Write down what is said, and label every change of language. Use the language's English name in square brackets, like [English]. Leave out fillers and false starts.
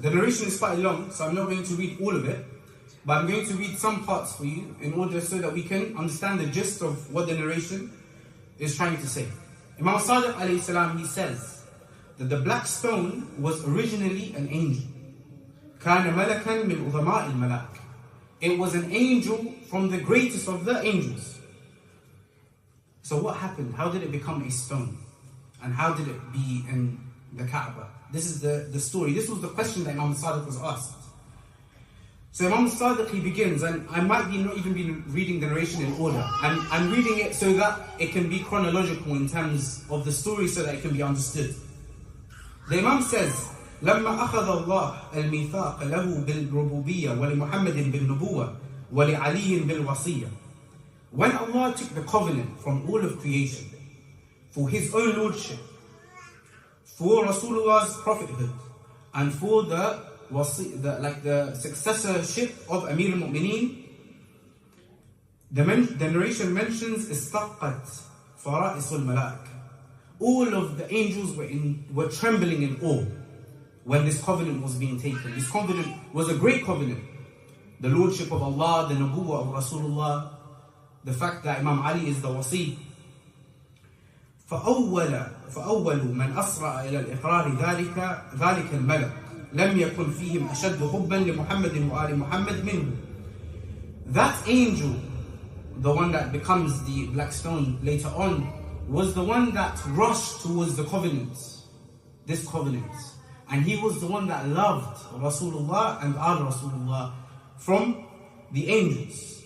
[English] The narration is quite long, so I'm not going to read all of it, but I'm going to read some parts for you in order so that we can understand the gist of what the narration is trying to say. Imam Sadiq alayhi salam, he says that the black stone was originally an angel. [Arabic] كان ملكا من عظماء الملاك. [English] It was an angel from the greatest of the angels. So what happened? How did it become a stone? And how did it be in the Kaaba? This is the story. This was the question that Imam Sadiq was asked. So Imam Sadiq, he begins, and I might be not even be reading the narration in order. I'm reading it so that it can be chronological in terms of the story, so that it can be understood. The Imam says, [Arabic] لما أخذ الله الميثاق له بالربوبية ولمحمد بالنبوة ولعلي بالوصية. [English] When Allah took the covenant from all of creation for His own lordship, for Rasulullah's prophethood, and for the successorship of Amir al-Mu'mineen, the narration mentions [Arabic] استقت فرائص الملائكة. [English] All of the angels were trembling in awe when this covenant was being taken. This covenant was a great covenant. The lordship of Allah, the Nabuwah of Rasulullah, the fact that Imam Ali is the wasi. [Arabic] فأول من أسرع إلى الإقرار ذلك الملك لم يكن فيهم أشد حبا لمحمد وآل محمد منه. [English] That angel, the one that becomes the black stone later on, was the one that rushed towards the covenant, this covenant. And he was the one that loved Rasulullah and Al Rasulullah from the angels.